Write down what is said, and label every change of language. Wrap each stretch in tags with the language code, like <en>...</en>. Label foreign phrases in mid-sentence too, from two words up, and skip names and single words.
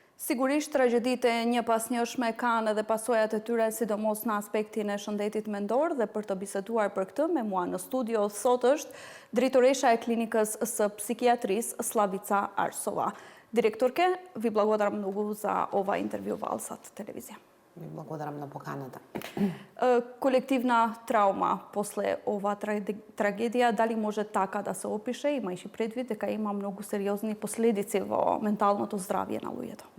<sq>Sigurisht tragjedite një pas njëshme kanë edhe pasojat e tyre sidomos në aspektin e shëndetit mendor dhe për të biseduar për këtë me mua në studio sot është drejtoresha e klinikës së psikiatrisë Slavica Arsova.</sq> <mk>Директорке, ви благодарам многу за ова интервју во Алсат телевизија. Ви благодарам на поканата. Колективна траума после ова трагедија, дали може така да се опише, имајќи предвид дека има многу сериозни последици во менталното здравје на луѓето?</mk>